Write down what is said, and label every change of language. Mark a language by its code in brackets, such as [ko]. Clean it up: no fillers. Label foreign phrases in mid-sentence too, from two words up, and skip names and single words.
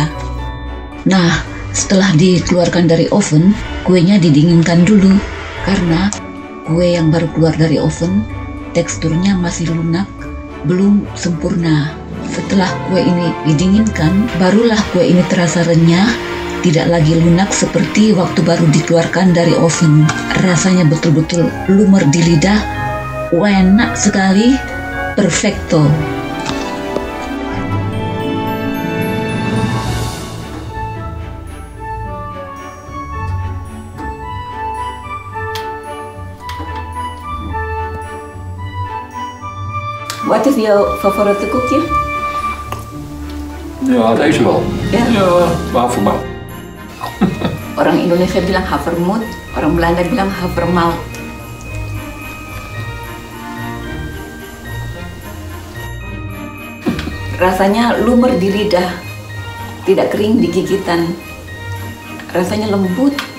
[id] Nah, setelah dikeluarkan dari oven, kuenya didinginkan dulu karena kue yang baru keluar dari oven teksturnya masih lunak, belum sempurna. Setelah kue ini didinginkan, barulah kue ini terasa renyah, tidak lagi lunak seperti waktu baru dikeluarkan dari oven. Rasanya betul-betul lumer di lidah, enak sekali, perfecto. [en] What is your favorite koekje? [nl] Ja, deze wel. Ja? Ja, havermout. [id] Orang Indonesia bilang havermout, orang Belanda bilang havermalt. Rasanya lumer di lidah, tidak kering di gigitan. Rasanya lembut.